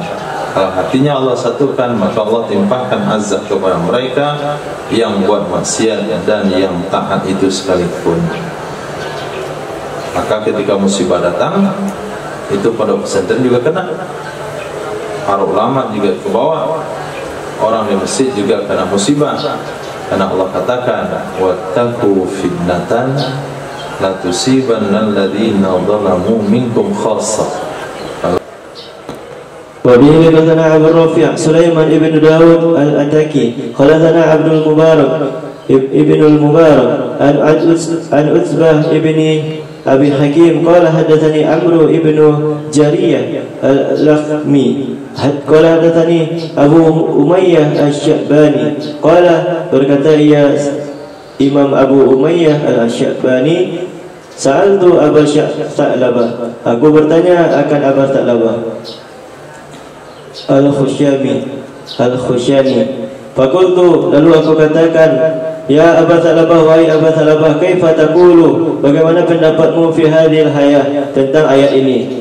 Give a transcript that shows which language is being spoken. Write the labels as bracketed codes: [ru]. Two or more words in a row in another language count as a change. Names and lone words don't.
[id] Kalau hatinya Allah satukan, maka Allah timpahkan azab kepada mereka yang buat maksiat dan yang taat itu sekalipun. Maka ketika musibah datang, itu pada pesantren juga kena, para ulama juga ke bawah, orang di masjid juga kena musibah. Karena Allah katakan, [ar] واتقوا فتنة لا تصيبن الذين ظلموا منكم خاصة. وبه حدثنا عبد الرافع سليمان ابن داود الأتكي خلثنا عبد المبارك ابن المبارك عن عتبة ابن أبي حكيم قال حدثني عمرو ابن جرية اللخمي قال حدثني أبو أمية الشعباني قال [id] berkata ia Imam Abu Umayyah al-Sya'bani, sa'altu Abu Sa'labah, aku bertanya akan Abu Sa'labah Al-Khusyami. Fakultu, lalu aku katakan, ya Abu Sa'labah, wahai Abu Sa'labah, [ar] كيف تقول, [id] bagaimana pendapatmu [ar] في هذه الآية, [id] tentang ayat ini?